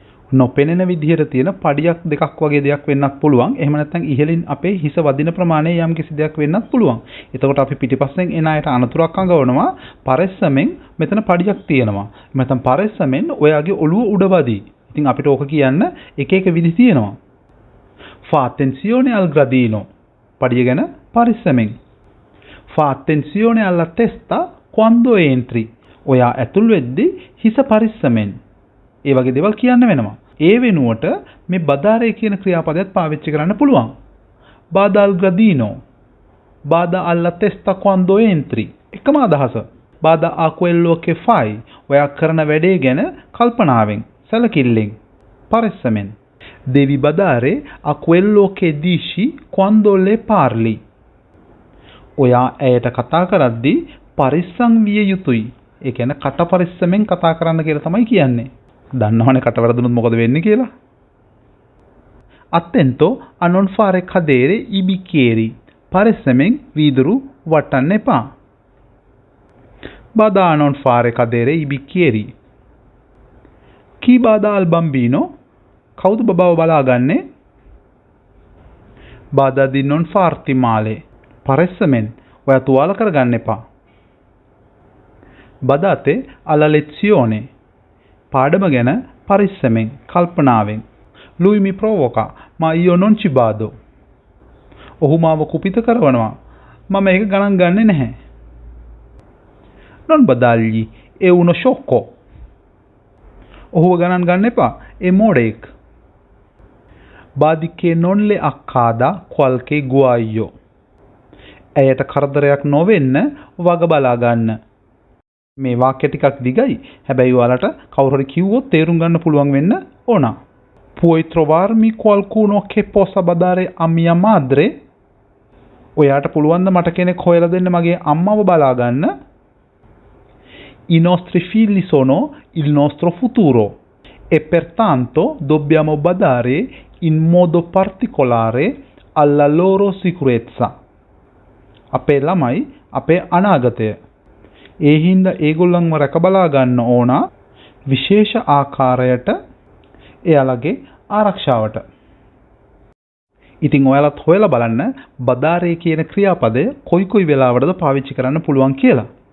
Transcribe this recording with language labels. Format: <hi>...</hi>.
<si>නොපෙනෙන විදිහට තියෙන පඩියක් දෙකක් වගේ දෙයක් වෙන්නත් පුළුවන්. එහෙම නැත්නම් ඉහළින් අපේ හිස වදින ප්‍රමාණය යම් කිසි දෙයක් වෙන්නත් පුළුවන්. එතකොට අපි පිටිපස්සෙන් එන අයට අනතුරක් අඟවනවා. පරිස්සමෙන් මෙතන පඩියක් තියෙනවා. නැත්නම් පරිස්සමෙන් ඔයාගේ ඔළුව උඩ වදී. ඉතින් අපිට ඕක කියන්න එක එක විදි තියෙනවා.</si> <it>fa attenzione al gradino,</it> <si>පඩිය ගැන පරිස්සමෙන්.</si> <it>fa attenzione alla testa quando entri,</it> <si>ඔයා ඇතුල් වෙද්දී හිස පරිස්සමෙන්. ඒ වගේ දේවල් කියන්න වෙනවා. ඒ වෙනුවට මේ බදාරේ කියන ක්‍රියාපදයක් පාවිච්චි කරන්න පුළුවන්.</si> <it>bada al gradino, bada alla testa quando entri.</it> <si>එකම අදහස.</si> <it>bada a quello che fai,</it> <si>ඔයා කරන වැඩේ ගැන කල්පනාවෙන්, සැලකිල්ලෙන්, පරිස්සමෙන්.</si> <it>devi badare a quello che dici quando le parli,</it> <si>ඔයා ඇයට කතා කරද්දී පරිස්සම් විය යුතුයි. ඒ කියන්නේ කට පරිස්සමෙන් කතා කරන්න කියලා තමයි කියන්නේ. දන්නවනේ කට වරදුනොත් මොකද වෙන්නේ කියලා.</si> <it>attento a non fare cadere i bicchieri,</it> <si>පරිස්සමෙන් වීදුරු වටන්න එපා.</si> <it>bada a non fare cadere i bicchieri. chi bada al bambino,</it> <si>කවුද බබාව බලාගන්නේ?</si> <it>bada di non farti male,</it> <si>පරිස්සමෙන් ඔයා තුවාල කරගන්න එපා.</si> <it>badate alla lezione,</it> <si>පාඩම ගැන පරිස්සමෙන්, කල්පනාවෙන්.</si> <it>lui mi provoca ma io non ci bado,</it> <si>ඔහු මාව කුපිත කරනවා, මම ඒක ගණන් ගන්නේ නැහැ.</si> <it>non badargli è uno sciocco,</it> <si>ඔහුව ගණන් ගන්න එපා, ඒ මෝඩෙක්.</si> <it>badi che non le accada qualche guaio,</it> <si>ඇයට කරදරයක් නොවෙන්න වග බලා ගන්න. මේ වාක්‍ය ටිකක් දිගයි. හැබැයි ඔයාලට කවුරු හරි කිව්වොත් තේරුම් ගන්න පුළුවන් වෙන්න ඕන.</si> <it>puoi trovarmi qualcuno che possa badare a mia madre,</it> <si>ඔයාට පුළුවන් ද මට කෙනෙක් හොයලා දෙන්න මගේ අම්මව බලා ගන්න?</si> <it>I nostri figli sono il nostro futuro e pertanto dobbiamo badare in modo particolare alla loro sicurezza.</it> <si>අපේ ළමයි අපේ අනාගතය. ඒ හින්දා ඒගොල්ලන්ව රැක බලා ගන්න ඕන විශේෂ ආකාරයට එයාලගේ ආරක්ෂාවට. ඉතින් ඔයාලත් හොයලා බලන්න බදාරේ කියන ක්‍රියාපදය කොයි වෙලාවටද පාවිච්චි කරන්න පුළුවන් කියලා.</si>